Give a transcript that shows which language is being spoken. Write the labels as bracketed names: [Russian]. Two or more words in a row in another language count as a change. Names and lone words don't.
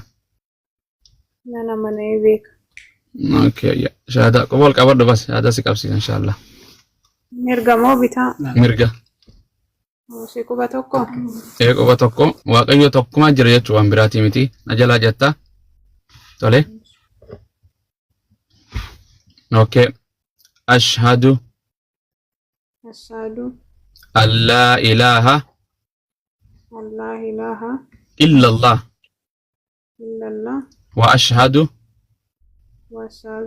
[Oromo] Nan amanee beeka. Okay, shahada qobol qabadhu bas shahada si qabsiisa inshallah. Mirga moo bitaa? Mirga. Si quba tokko? Quba tokko waaqayyo tokkuma jira jechuu waan biraatii miti na jalaa jetta. Tole. Okay. [Arabic] أشهد أشهد أن لا إله أن لا إله إلا الله إلا الله وأشهد وأشهد